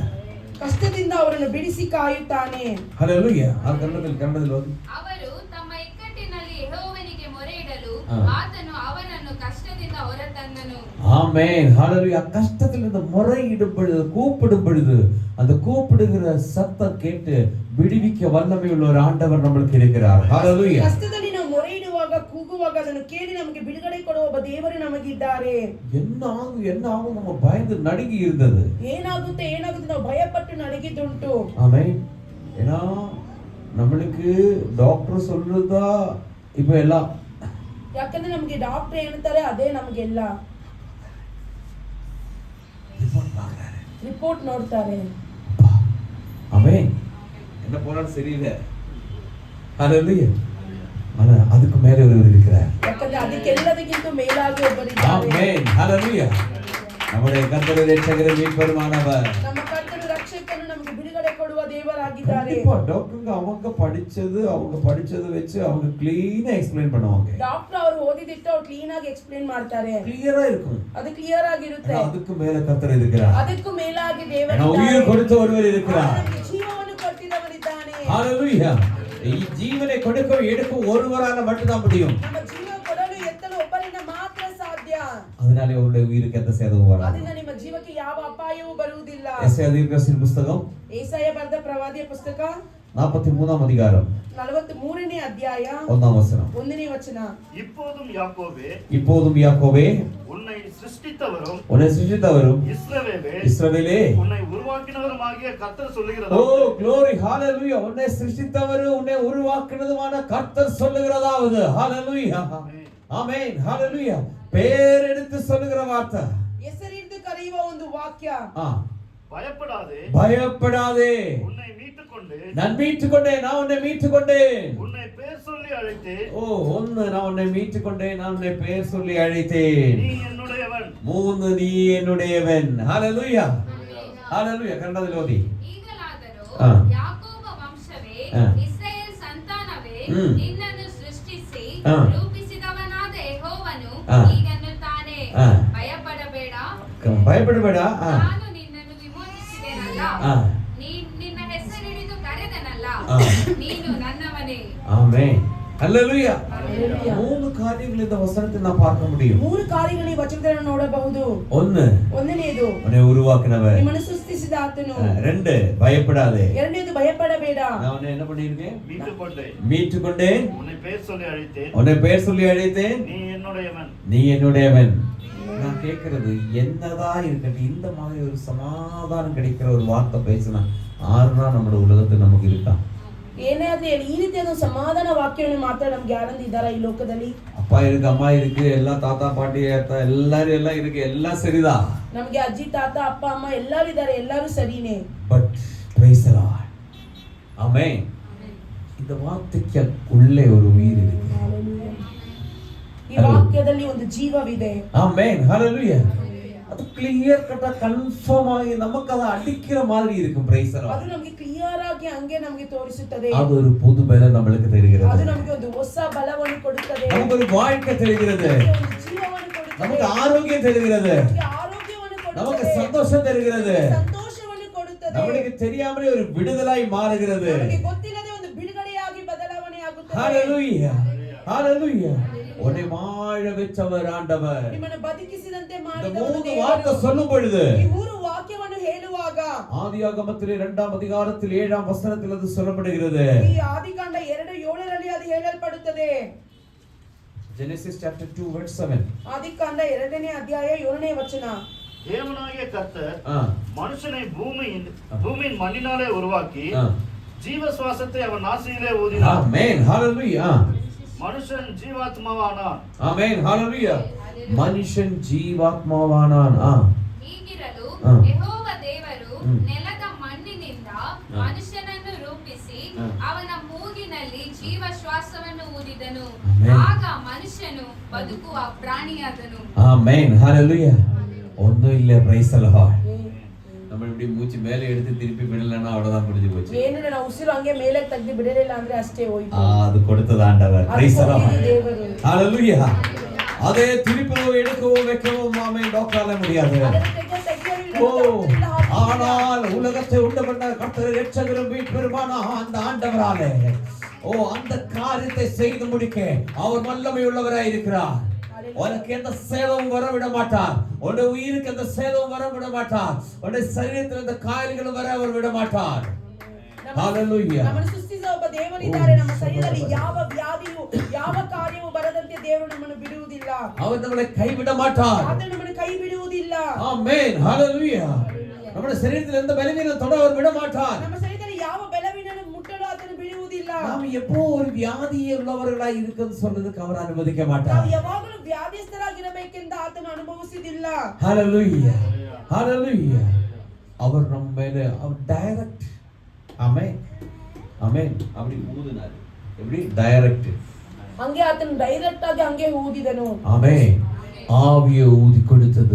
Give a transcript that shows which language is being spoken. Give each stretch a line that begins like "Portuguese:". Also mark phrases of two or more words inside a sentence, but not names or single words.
Kannada: ಕಷ್ಟದಿಂದ ಅವರನ್ನು ಬಿಡಿಸಿ ಕಾಯುತ್ತಾನೆ.
Tamil: ஹalleluya. கண்டதில் ஓதி.
Kannada: ಅವರು ತಮ್ಮ ಇಕ್ಕಟ್ಟಿನಲ್ಲಿ ಯೆಹೋವನಿಗೆ ಮೊರೆಯಿಡಲು ಆತನು ಅವನನ್ನು ಕಷ್ಟದಿಂದ ಹೊರತಂದನು.
Tamil: ஆமென். ஹalleluya. கஷ்டத்தில் இருந்து முறையிடும் பொழுது, கூப்பிடும் பொழுது, அந்த கூப்பிடுகிற சத்தம் கேட்டு விடுவிக்க வல்லமை உள்ள ஒரு ஆண்டவர் நமக்கு இருக்கிறார். ஹalleluya.
Kannada: ಕಷ್ಟದಲ್ಲಿ ನಾವು ಮೊರೆಯಿಡುವಾಗ, ಕೂಗುವಾಗ ಅದನ್ನು ಕೇಳಿ ನಮಗೆ ಬಿಡುಗಡೆ ಕೊಡುವ ಒಬ್ಬ ದೇವರು ನಮಗಿದ್ದಾರೆ.
Tamil: என்ன ஆகும் நம்ம பயந்து நடுங்கி இருந்தது.
Kannada: ಏನಾಗುತ್ತೆ ನಾವು ಭಯಪಟ್ಟು ನಡುಗಿದ್ದುಂಟು.
Tamil: ஆமென். ஏன்னா நம்மளுக்கு டாக்டர் சொல்றதா இப்ப எல்லாம்,
Kannada: ಯಾಕಂದ್ರೆ ನಮಗೆ ಡಾಕ್ಟರ್ ಹೇಳ್ತಾರೆ ಅದೇ ನಮಗೆಲ್ಲ. ರಿಪೋರ್ಟ್ ನೋಡ್ತಾರೆ.
Tamil: ஆமென். என்ன போனாலும் சரியில்லை. ஹalleluya. ஆனா அதுக்கு மேல ஒருவர் இருக்கிறார்.
Kannada: ಯಾಕಂದ್ರೆ ಅದಕ್ಕೆಲ್ಲದಕ್ಕಿಂತ ಮೇಲಾಗಿ ಒಬ್ಬರಿದ್ದಾರೆ.
Tamil: ஆமென். ஹalleluya. நம்முடைய கர்த்தர் ரட்சகர் மீட்பருமானவர்.
Kannada: ನಮ್ಮ ಕರ್ತನು ರಕ್ಷಕನು ನಮಗೆ ಬಿಡುಗಡೆ ಕೊಡುವ ದೇವರಾಗಿದ್ದಾರೆ.
Tamil: இப்போ டாக்டருக்கு அவங்க படிச்சது வச்சு அவங்க க்ளீனா எக்ஸ்பிளைன் பண்ணுவாங்க.
Kannada: ಡಾಕ್ಟರ್ ಅವರು ಓದಿದಿಟ್ಟು ಅವರು ಕ್ಲೀನ್ ಆಗಿ ಎಕ್ಸ್ಪ್ಲೇನ್ ಮಾಡ್ತಾರೆ.
Tamil: கிளியரா இருக்கும்.
Kannada: ಅದು ಕ್ಲಿಯರ್ ಆಗಿರುತ್ತೆ.
Tamil: அதுக்கு மேல கர்த்தர் இருக்கிறார்.
Kannada: ಅದಕ್ಕೂ ಮೇಲಾಗಿ ದೇವರು
Tamil: உயிர் கொடுத்த ஒருவர் இருக்கிறார்.
Kannada: ಜೀವವನ್ನು ಕೊಟ್ಟಿದವನಿದ್ದಾನೆ.
Tamil: ஹalleluya.
Kannada: ಈ ಜೀವனை
Tamil: கொடுக்க எடுக்கும் ஒருவரால மட்டும் தான் முடியும்.
Kannada: ನಮ್ಮ ಜೀವ ಕೊಡಲು ಎತ್ತಲು ಒಬ್ಬರಿಂದ ಮಾತ್ರ ಸಾಧ್ಯ.
Tamil: அதனால அவருடைய உயிருக்கு எந்த சேதமும் வராது.
Kannada: ಅದರಿಂದ ನಿಮ್ಮ ಜೀವಕ್ಕೆ ಯಾವ ಅಪಾಯವೂ ಬರುವುದಿಲ್ಲ.
Tamil: எஸ்ஐயா தீர்க்கதரிசி புத்தகம்
Kannada: ஏசாயா ಬರೆದ ಪ್ರವಾದಿಯ ಪುಸ್ತಕ
Tamil: 43ஆம் அதிகாரம்
Kannada: 43ನೇ ಅಧ್ಯಾಯ
Tamil: 1ஆம் வசனம்.
Kannada: 1ನೇ ವಚನ.
Tamil: இப்போதும் யாக்கோபே உன்னை சிருஷ்டித்தவரும் இஸ்ரவேலே உன்னை உருவாக்கினவருமாகிய கர்த்தர் சொல்லுகிறார். ஓ
English: glory hallelujah.
Tamil: உன்னை சிருஷ்டித்தவரும் உன்னை உருவாக்கினதுமான கர்த்தர் சொல்லுகிறதாவது. ஹalleluya. ஆமென். ஹalleluya. பேர் எடுத்து சொல்லுகிற வார்த்தை. ಹೆಸರಿಟ್ಟು ಕರೆಯುವ ಒಂದು ವಾಕ್ಯ. பயப்படாதே. உன்னை நான் மீட்டுக்கொண்டேன். நான் உன்னை மீட்டுக்கொண்டேன். உன்னை பெயர் சொல்லி அழைத்தேன். நான் உன்னை மீட்டுக்கொண்டேன். நான் உன்னை பெயர் சொல்லி அழைத்தேன். நீ என்னுடையவன். 3 நீ என்னுடையவன். ஹalleluya. ஹalleluya. கண்டதில் ஓதி.
Kannada: ಈಗಲಾದರೂ ಯಾಕೋಬ ವಂಶವೇ, ಇಸ್ರಾಯೇಲ್ ಸಂತಾನವೇ, ನಿನ್ನನ್ನು ಸೃಷ್ಟಿಸಿ ರೂಪಿಸಿದವನಾದ ಯೆಹೋವನು ಹೀಗನ್ನುತ್ತಾನೆ, ಭಯಪಡಬೇಡ. ನಾನು ನಿನ್ನನ್ನು ವಿಮೋಚಿಸಿದೆನಲ್ಲ, ನಿನ್ನ ಹೆಸರಿಡಿದು ಕರೆದನಲ್ಲ, ನೀನು ನನ್ನವನೇ.
Tamil: ஆமென். ஹalleluya. 3 காரியங்களை இந்த வசனத்தில் நான் பார்க்க முடியும்.
Kannada: 3 காரியங்களை ವಚನದಲ್ಲಿ ನೋಡಬಹುದು. 1 ಒಂದನೇದು
Tamil: உன்னை உருவாக்கினவர்.
Kannada: ನಿಮ್ಮನ್ನು ಸೃಷ್ಟಿಸಿದ ಆತನು.
Tamil: 2 பயப்படாதே.
Kannada: ಎರಡನೇದು ಭಯಪಡಬೇಡ.
Tamil: நான் உன்னை என்ன பண்ணிருக்கேன்? மீட்டுக்கொண்டேன். உன்னை பெயர் சொல்லி அழைத்தேன். நீ என்னுடையவன். நான் கேட்கிறது என்னதான் இருக்கட்டும், இந்த மாதிரி ஒரு சமாதானம் கிடைக்கிற ஒரு வார்த்தை பேசினா ஆறுனா நம்மளோட உலகத்தில் நமக்கு இருக்கா?
Kannada: ಏನಾದ್ರೆ ಈ ರೀತಿಯಾದ ಸಮಾಧಾನ ವಾಕ್ಯವನ್ನು ಮಾತ್ರ ನಮ್ಗೆ ಯಾರಂದು ಇದ್ದಾರಾ ಈ ಲೋಕದಲ್ಲಿ?
Tamil: அப்பா இருக்கு, அம்மா இருக்கு, எல்லா தாத்தா பாட்டி எல்லாரும் எல்லாம் இருக்கு, எல்லாம் சரிதான்.
Kannada: ನಮಗೆ ಅಜ್ಜಿ ತಾತ ಅಪ್ಪ ಅಮ್ಮ ಎಲ್ಲರೂ ಇದ್ದಾರೆ, ಎಲ್ಲರೂ ಸರಿನೇ.
Tamil: பட்
English: praise the Lord.
Tamil: ஆமென். இந்த வார்த்தைக்கு உள்ளே ஒரு உயிர் இருக்கு.
Kannada: ಈ ವಾಕ್ಯದಲ್ಲಿ ಒಂದು ಜೀವವಿದೆ.
Tamil: ஆமென். ஹalleluya. அது கிளியர் கட்டா கன்ஃபார்ம் ஆகி நமக்கு அது அடிக்கிற மாதிரி இருக்கும்.
English: praise the Lord.
Kannada: ಅದು ನಮಗೆ ಕ್ಲಿಯರ್ ಆಗಿ ಹಂಗೆ ನಮಗೆ ತೋರಿಸುತ್ತದೆ.
Tamil: அது ஒரு புது பலம் நமக்கு தெரிகிறது.
Kannada: ಅದು ನಮಗೆ ಒಂದು ಹೊಸ ಬಲವನ್ನು ಕೊಡುತ್ತದೆ.
Tamil: நமக்கு ஒரு வாழ்க்கை தெரிகிறது.
Kannada: ಒಂದು ಜೀವವನ್ನು ಕೊಡುತ್ತದೆ.
Tamil: நமக்கு ஆரோக்கியம் தெரிகிறது.
Kannada: ಆರೋಗ್ಯವನ್ನು ಕೊಡುತ್ತದೆ.
Tamil: நமக்கு சந்தோஷம் தெரிகிறது.
Kannada: ಸಂತೋಷವನ್ನು ಕೊಡುತ್ತದೆ.
Tamil: நமக்கு தெரியாமலே ஒரு விடுதலாய் மாறுகிறது.
Kannada: நமக்கு ಗೊತ್ತಿಲ್ಲದೆ ಒಂದು ಬಿಡುಗಡೆಯಾಗಿ ಬದಲಾವಣೆ ಆಗುತ್ತದೆ.
Tamil: ஹalleluya. ஹalleluya. உன்னை வாழ வெச்சவர் ஆண்டவர்.
Kannada: ನಿಮ್ಮನ್ನು ಬದುಕಿಸಿದಂತೆ ಮಾಡಿದವರು
Tamil: இந்த 3
Kannada: ದೇವರು.
Tamil: வார்த்தை சொல்லும் பொழுது
Kannada: ಈ 3 ವಾಕ್ಯವನ್ನು ಹೇಳುವಾಗ
Tamil: ஆதியாகமத்திலே 2ஆம் அதிகாரத்தில் 7ஆம் வசனத்தில் அது சொல்லப்படுகிறது.
Kannada: ಈ ಆದಿಕಾಂಡ 2:7ರಲ್ಲಿ ಅದು ಹೇಳಲ್ಪಡುತ್ತದೆ.
English: Genesis chapter 2 verse 7.
Kannada: ಆದಿಕಾಂಡ 2ನೇ ಅಧ್ಯಾಯ 7ನೇ ವಚನ.
Tamil: தேவனாகிய கர்த்தர் மனுஷனை பூமியின் மண்ணினாலே உருவாக்கி ஜீவ சுவாசத்தை அவன் நாசியிலே ஊதினார். ஆமென். ஹalleluya. மனுஷன் ஜீவாத்மாவானான். ஆமென் ஹalleluya. மனுஷன் ಜೀವಾತ್ಮವಾನಾನ್.
Kannada: ಹೀಗಿರಲು ಯೆಹೋವ ದೇವರು ನೆಲದ ಮಣ್ಣಿನಿಂದ ಮನುಷ್ಯನನ್ನು ರೂಪಿಸಿ ಅವನ ಮೂಗಿನಲ್ಲಿ ಜೀವ ಶ್ವಾಸವನ್ನು ಊದಿದನು. ಆಗ ಮನುಷ್ಯನು ಬದುಕುವ ಪ್ರಾಣಿಯಾದನು.
Tamil: ஆமென் ஹalleluya. ஒண்ணும் இல்ல,
English: praise the Lord.
Tamil: நம்ம இப்படி மூச்சு மேலே எடுத்து திருப்பி விடலன்னா அவ்வளவுதான் முடிஞ்சு போச்சு.
Kannada: ಏನು ನಾವು ಉಸಿರು ಹಂಗೆ ಮೇಲೆ ತೆಗೆದು ಬಿಡಲಿಲ್ಲ ಅಂದ್ರೆ ಅಷ್ಟೇ ಹೋಯ್ತು.
Tamil: அது கொடுத்தது ஆண்டவர்.
English: praise the Lord.
Kannada: ದೇವರು.
Tamil: ஹalleluya. அதே திருப்பவோ எடுக்கவோ வைக்கவோ ஆமென் டாக்டரால முடியாது. ஆனால் உலகத்தை உண்டு பண்ண கர்த்தர் இரட்சகரும் மீட்பருமான அந்த ஆண்டவராலே அந்த காரியத்தை செய்து முடிக்க அவர் வல்லமை உள்ளவராய் இருக்கிறார். உனக்கு எந்த சேதமும் வர விட மாட்டார். உன்னுடைய உயிருக்கு எந்த சேதமும் வர விட மாட்டார். உன்னுடைய சரீரத்தில் எந்த காயங்களும் வர அவர் விட மாட்டார். ஹalleluya.
Kannada: ನಮ್ಮನ್ನು ಸೃಷ್ಟಿಸಿದ ಒಬ್ಬ ದೇವರಿದ್ದಾರೆ. ನಮ್ಮ ಶರೀರದಲ್ಲಿ ಯಾವ ವ್ಯಾಧಿಯು ಯಾವ ಕಾರ್ಯವು ಬರದಂತೆ ದೇವರು ನಮ್ಮನ್ನು ಬಿಡುವುದಿಲ್ಲ.
Tamil: அவர் நம்மை கைவிட மாட்டார்.
Kannada: ಆತನು ನಮ್ಮನ್ನು ಕೈ ಬಿಡುವುದಿಲ್ಲ. ಆಮೆನ್ ஹalleluya. ನಮ್ಮ ಶರೀರத்தில்
Tamil: எந்த பலவீனம் தொட அவர் விட மாட்டார்.
Kannada: ನಮ್ಮ ಶರೀರದಲ್ಲಿ ಯಾವ ಬಲವೀನನ್ನು ಮುಟ್ಟಲು ಆತನು ಬಿಡುವುದಿಲ್ಲ.
Tamil: நாம் எப்போ ஒரு வியாதி உள்ளவர்களாய் இருக்குன்னு சொல்றதுக்கு அவர் அனுமதிக்க மாட்டார்.
Kannada: ನಾವು ಯಾವಾಗಲೂ ವ್ಯಾಧಿಸ್ಥರಾಗಿರಬೇಕೆಂದು ಆತನು ಅನುಭವಿಸುವುದಿಲ್ಲ.
Tamil: ஹalleluya. ஹalleluya. அவர் நம்ம மேல அவர் டைரக்ட். ஆமென். ஆமென். அப்படி ஊதுனார். எப்படி டைரக்ட்.
Kannada: ಹಂಗೆ ಆತನು ಡೈರೆಕ್ಟ್ ಆಗಿ ಹಂಗೆ ಊದಿದನು.
Tamil: ஆமென். ஆவியை ஊதி கொடுத்தது.